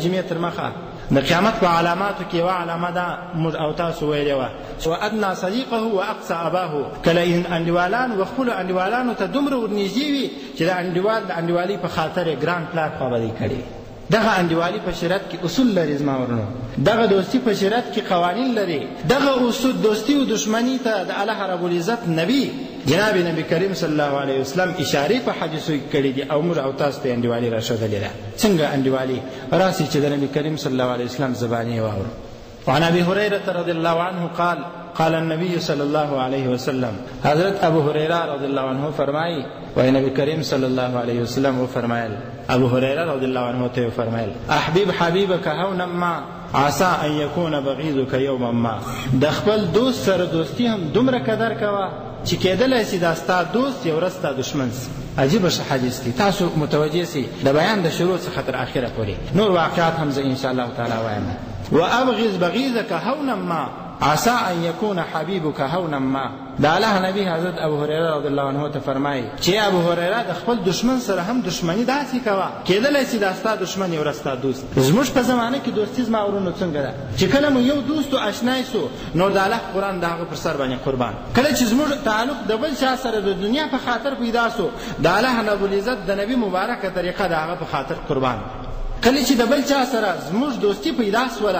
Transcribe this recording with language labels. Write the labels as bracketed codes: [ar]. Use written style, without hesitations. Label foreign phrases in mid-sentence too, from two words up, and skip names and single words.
[ps] جمعې تر مخه د قیامت په علاماتو کې یوه علامه ده موږ او تاسو ویلې وه [ar] وادنا صدیقه واقصى اباه [ps] کله انډیوالان و خپلو انډیوالانو ته دومره ورنږدې وي چې د انډیوال د انډیوالۍ په خاطر یې ګران پلار پابندي کړې دغه انډیوالي په شریعت کې اصول لري زما ورونو دغه دوستي په شریعت کې قوانین لري دغه اصول دوستي و دشمني ته د الله [ar] رب العزت [ps] نبی جناب نبی کریم [ar] صلی الله علیه وسلم [ps] اشارې په حدیثو کې کړي دي او موږ او تاسو ته انډیوالي راښودلې ده څنګه انډیوالي راسي چې د نبی کریم [ar] صلی الله علیه وسلم [ps] زبانې واورو [ar] وعن ابي هريره رضي الله عنه قال قال النبي صلى الله عليه وسلم [ps] حضرت ابو هريره [ar] رضي الله عنه [ps] فرمایي وای نبی کریم [ar] صلی الله علیه وسلم [ps] فرمایل ابو هريره [ar] رضي الله عنه [ps] ته فرمایل [ar] احبب حبيبك هونا ما عسى ان يكون بغيضك يوما ما [ps] د خپل دوست سره دوستی هم دومره قدر کوه چې کېدلی سي دا ستا دوست یو ورځ ستا دشمن سي عجیبه ښه حدیث دی تاسو متوجه سئ د بیان د شروع څخه تر اخره پورې نور واقعات هم زه انشاءالله تعالی وایم [ar] وابغض بغيضك هونا ما عسى ان يكون حبيبك هونا ما [ps] دا الله نبی حضرت ابو هريره رضی [ar] الله عنه [ps] ته فرمایي چې ابو هريره د خپل دشمن سره هم دشمنی داسې کوه کېدلی سي دا ستا دشمن یو ورځ ستا دوست زموږ په زمانه کې دوستي زما ورونو څنګه ده چې کله مو یو دوست و اشنای سو نو د الله قرآن د هغه پر سر باندې قربان کله چې زموږ تعلق د بل چا سره د دنیا په خاطر پیدا سو د الله [ar] رب العزت [ps] د نبی مبارکه طریقه د هغه په خاطر قربان کله چې د بل چا سره زموږ دوستي پیدا سوله